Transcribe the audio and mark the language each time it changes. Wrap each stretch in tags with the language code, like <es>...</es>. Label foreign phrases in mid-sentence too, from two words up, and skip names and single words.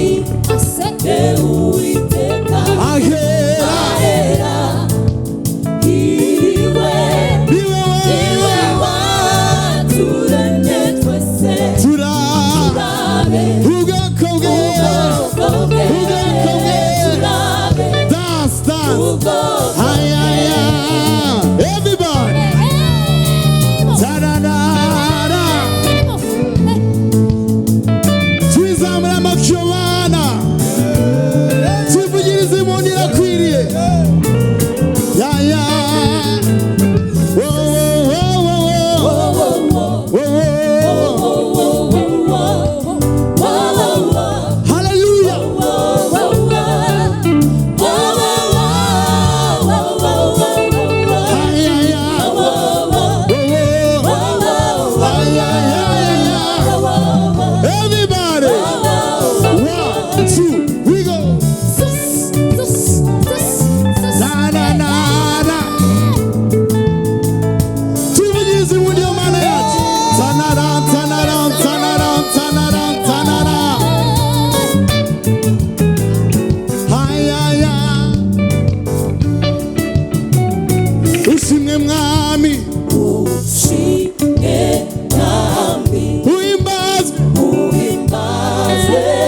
<rw>Ahera hiwe. Turabe. Ubwoko bwe.</rw> <en>Dance. Everybody. Ta-da-da-da.</en> <rw>Twizamura amakyobana. Twivugirize impundu irakwiriye. Ya.</rw> <en>Hallelujah. Everybody. 1 2 we go. Ta-da-da-da.</en> <rw>Twivugirize impundu y'Imana yacu. Ta-na-da. Ushimwe Mwami. Uhimbazwe.</rw>